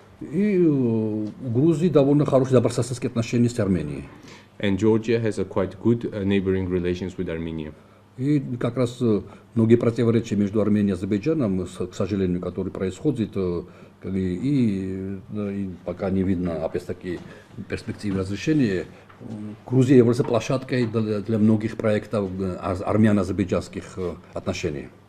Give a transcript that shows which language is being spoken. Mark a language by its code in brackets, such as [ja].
[ru] И у Грузии довольно хорошие добрососедские отношения с Арменией. [en] And Georgia has a quite good neighboring relations with Armenia. [ru] И как раз многие противоречия между Арменией и Азербайджаном, к сожалению, которые происходят, и пока не видно, опять-таки, перспективы разрешения. Грузия является площадкой для многих проектов армяно-азербайджанских отношений.